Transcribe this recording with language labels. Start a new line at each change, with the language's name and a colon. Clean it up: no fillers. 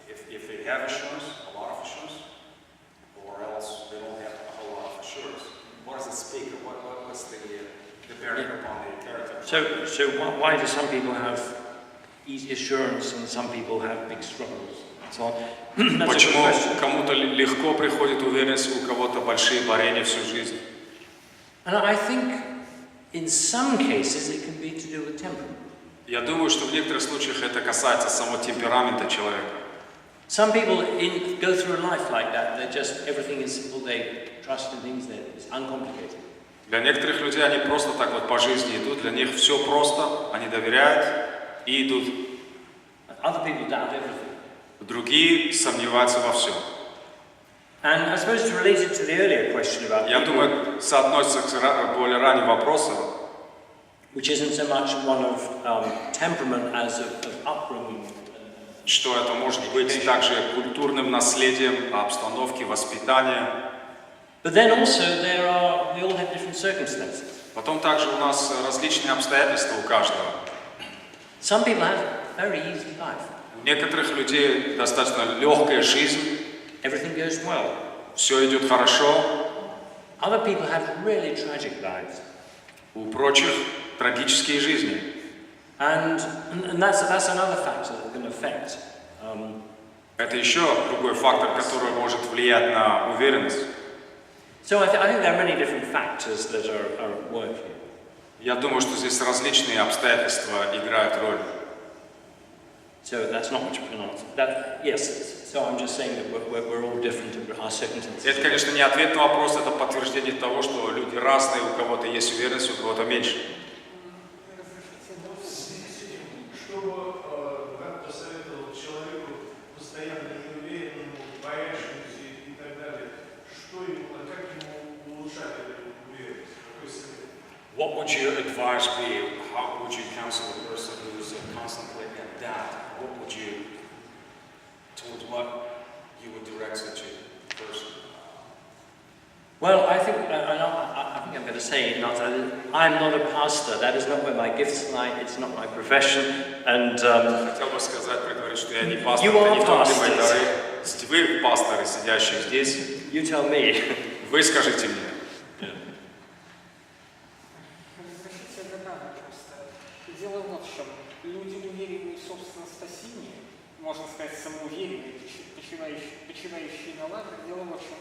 English: If they have assurance, a lot of assurance, or else they don't have a whole lot of assurance, what does it speak of? What's the bearing upon the character? So why do some people have easy assurance and some people have big struggles? So,
Russian: Почему кому-то легко приходит уверенность, у кого-то большие борения всю жизнь?
English: And I think in some cases it can be to do with temperament.
Russian: Я думаю, что в некоторых случаях это касается самого темперамента человека.
English: Some people go through a life like that. They just everything is simple. They trust in things that is uncomplicated.
Russian: Для некоторых людей они просто так вот по жизни идут. Для них все просто, они доверяют и идут.
English: Other people doubt everything.
Russian: Другие сомневаются во всем.
English: And I suppose it's related to the earlier question about
Russian: Я думаю, соотносится к более ранним вопросам,
English: which isn't so much one of temperament as of upbringing.
Russian: что это может быть также культурным наследием, обстановки, воспитания.
English: But then also we all have different circumstances.
Russian: Потом также у нас различные обстоятельства у каждого.
English: Some people have very easy life.
Russian: У некоторых людей достаточно легкая жизнь.
English: Everything goes well.
Russian: Все идет хорошо.
English: Other people have really tragic lives.
Russian: У прочих трагические жизни.
English: And that's another factor that can affect
Russian: Это еще другой фактор, который может влиять на уверенность.
English: So I think there are many different factors that are at work here.
Russian: Я думаю, что здесь различные обстоятельства играют роль.
English: So that's not what you pronounce. Yes. So I'm just saying that we're all different in our circumstances.
Russian: Это, конечно, не ответ на вопрос, это подтверждение того, что люди разные, у кого-то есть уверенность, у кого-то меньше. Что как посоветовал человеку постоянно неуверенному, боящемуся и так далее, что ему, как ему улучшать эту уверенность? Какой совет?
English: What would your advice be? How would you counsel a person who's constantly in doubt? What would you, towards what you would direct such a person? Well, I think I'm going to say I'm not a pastor. That is not where my gifts lie. It's not my profession. And
Russian: Хотел бы сказать, предварить, что я не пастор,
English: You are
Russian: это не то, где мои
English: pastors.
Russian: дары. Вы пасторы, сидящие здесь,
English: you tell me.
Russian: вы скажите мне. Разрешите добавить просто. Дело вот в чем. Люди, уверенные в собственном спасении, можно сказать, самоуверенные, почивающие на лаврах, дело в чем.